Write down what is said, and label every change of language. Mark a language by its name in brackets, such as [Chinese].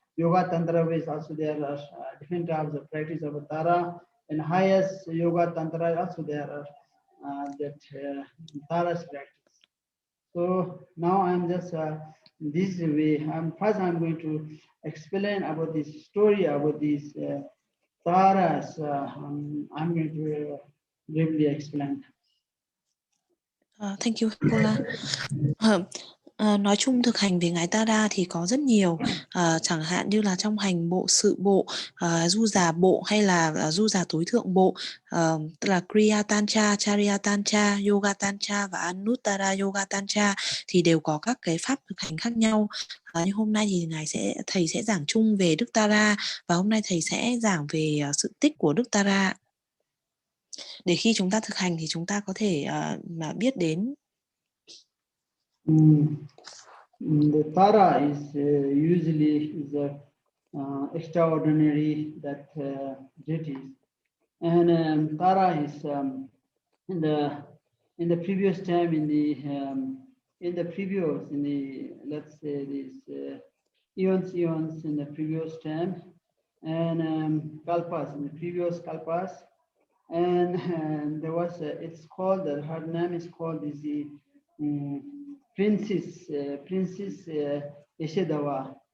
[English] yoga tantra ways also there are different types of practice of Tara, and highest yoga tantra also there are that Tara's practice. So now I'm just this way. First I'm going to explain about this story about these Taras. I'm going to briefly explain. Thank you, Paula. [Vietnamese] Nói chung thực hành về ngài Tara thì có rất nhiều, chẳng hạn như là trong hành bộ, sự bộ, du giả bộ hay là du giả tối thượng bộ, tức là Kriya Tantra, Charya Tantra, Yoga Tantra và Anuttara Yoga Tantra thì đều có các cái pháp thực hành khác nhau. Nhưng hôm nay thì thầy sẽ giảng chung về Đức Tara, và hôm nay thầy sẽ giảng về sự tích của Đức Tara để khi chúng ta thực hành thì chúng ta có thể mà biết đến. [English] The Tara is usually is a extraordinary that deities, and Tara is in the previous time in the let's say this eons in the previous time, and kalpas in the previous kalpas, and there was it's called her name is called is the Princess Yeshedawa.